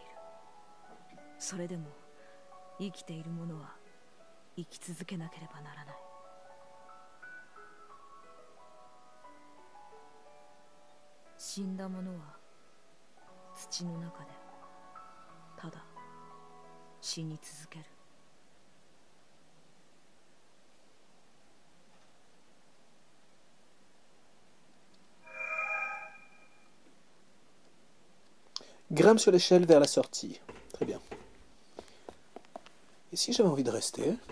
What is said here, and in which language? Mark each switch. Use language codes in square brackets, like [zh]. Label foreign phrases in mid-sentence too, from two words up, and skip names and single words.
[ja] それでも生きている者は生き続けなければならない。死んだ者は土の中でただ死に続ける。 [fr] Grimpe sur l'échelle vers la sortie. Très bien. Et si j'avais envie de rester?